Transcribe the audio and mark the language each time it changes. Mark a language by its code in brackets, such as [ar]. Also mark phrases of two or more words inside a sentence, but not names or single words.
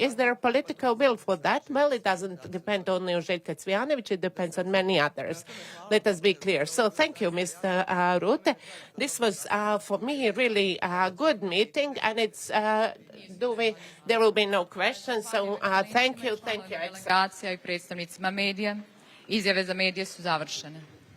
[en] Is there a political will for that? Well, it doesn't depend only on Željka Cvijanovic, it depends on many others. Let us be clear. So thank you, Mr. Rutte. This was, for me, really a good meeting, and it's, there will be no questions, so thank you. [sr] Delegacija i predstavnicima medija. Izjave za medije su završene.